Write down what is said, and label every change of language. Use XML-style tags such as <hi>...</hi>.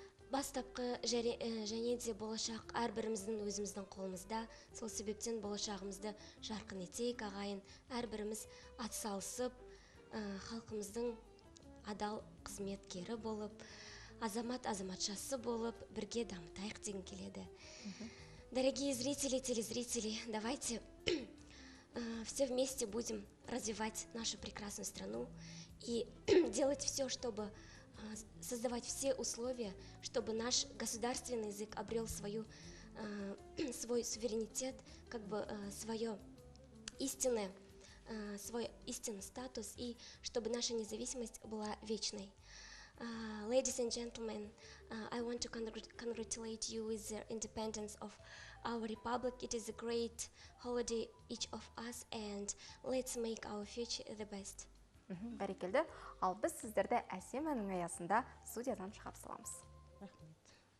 <kk>Бастапқы және де болашақ әрбіріміздің өзіміздің қолымызда. Сол себептен болашағымызды жарқын етейік, ағайын. Әрбіріміз атсалысып, халқымыздың адал қызметкері болып, азаматшасы болып, бірге дамытайық деген келеді.</kk> <ru>Дорогие зрители, телезрители, давайте все вместе будем развивать нашу прекрасную страну и делать все, чтобы создавать все условия, чтобы наш государственный язык обрел свой суверенитет, как бы свой истинный статус, и чтобы наша независимость была вечной.</ru> <en>Ladies and gentlemen, I want to congratulate you with the independence of our republic. It is a great holiday each of us, and let's make our future the best.</en> <kk>Бәрекелді. Ал біз сіздерді әсем әннің аясында студиядан шығарып саламыз. Рахмет.</kk>